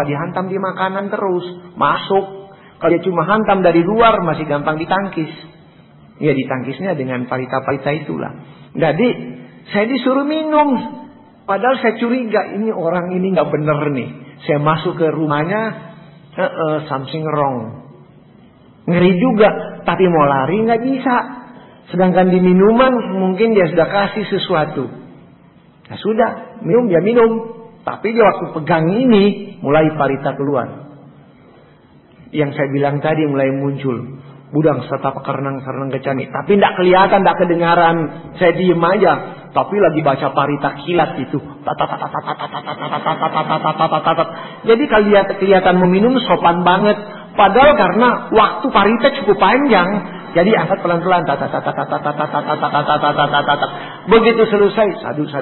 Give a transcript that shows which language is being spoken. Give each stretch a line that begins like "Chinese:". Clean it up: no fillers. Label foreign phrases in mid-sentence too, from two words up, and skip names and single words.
Indonesian: Dihantam di makanan terus. Masuk. Kalau dia cuma hantam dari luar masih gampang ditangkis. Ya ditangkisnya dengan parita-parita itulah. Jadi saya disuruh minum. Padahal saya curiga ini orang ini gak bener nih. Saya masuk ke rumahnya.
English: Something wrong.
Indonesian: Ngeri juga, tapi mau lari nggak bisa. Sedangkan di minuman mungkin dia sudah kasih sesuatu. Nah sudah, minum dia minum. Tapi dia waktu pegang ini mulai parita keluar. Yang saya bilang tadi mulai muncul.
Pali: Budang satapa karanang saranang gacami.
Indonesian: Tapi tidak kelihatan, tidak kedengaran. Saya diem aja. Tapi lagi baca parita kilat itu. Jadi kalau kelihatan meminum sopan banget. Padahal karena waktu parita cukup panjang, jadi angkat pelan-pelan, begitu selesai, sadu.